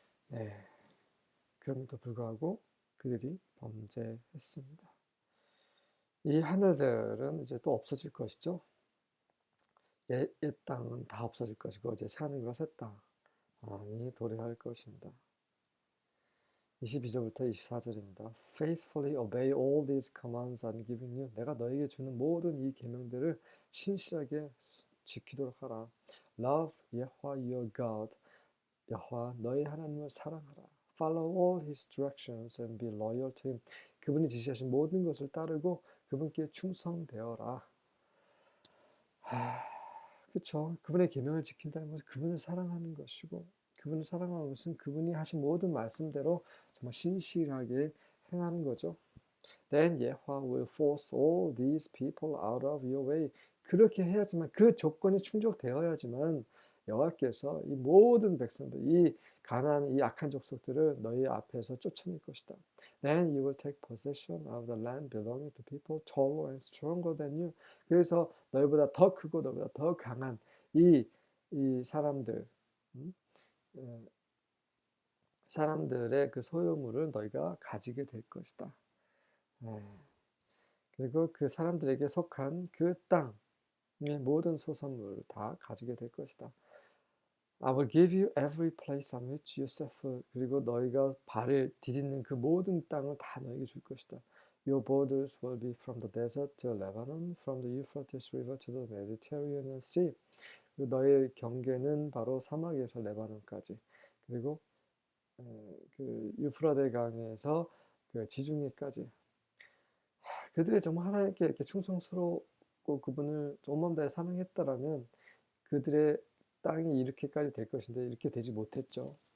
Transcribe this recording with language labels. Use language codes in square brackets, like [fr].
[ko] 네, 그럼에도 불구하고 그들이 범죄했습니다. 이 하늘들은 이제 또 없어질 것이죠. 옛 땅은 다 없어질 것이고 이제 새 하늘과 새 땅이 도래할 것입니다. 22절부터 24절입니다. [en] Faithfully obey all these commands I'm giving you. [ko] 내가 너에게 주는 모든 이 계명들을 신실하게 지키도록 하라. [en] Love Yahweh your God. [ko] 여호와 너의 하나님을 사랑하라. [en] Follow all his directions and be loyal to him. [ko] 그분이 지시하신 모든 것을 따르고 그분께 충성되어라. 그렇죠. 그분의 계명을 지킨다는 것은 그분을 사랑하는 것이고, 그분을 사랑하는 것은 그분이 하신 모든 말씀대로 정말 신실하게 행하는 거죠. [en] Then Yahweh will force all these people out of your way. [ko] 그렇게 해야지만, 그 조건이 충족되어야지만 여호와께서 이 모든 백성들, 이 가난한 이 악한 족속들을 너희 앞에서 쫓아낼 것이다. [en] Then you will take possession of the land belonging to people taller and stronger than you. [ko] 그래서 너희보다 더 크고 너희보다 더 강한 이 사람들, 사람들의 그 소유물을 너희가 가지게 될 것이다. 그리고 그 사람들에게 속한 그 땅의 모든 소산물을 다 가지게 될 것이다. [en] I will give you every place on which you set foot. [ko] 그리고 너희가 발을 디딛는 그 모든 땅을 다 너희에게 줄 것이다. [en] Your borders will be from the desert to Lebanon, from the Euphrates River to the Mediterranean Sea. [ko] 너의 경계는 바로 사막에서 레바논까지, 그리고 그 유프라데 강에서 그 지중해까지. 그들이 정말 하나님께 이렇게 충성스럽고 그분을 온 마음 다해 사랑했다라면 그들의 땅이 이렇게까지 될 것인데 이렇게 되지 못했죠.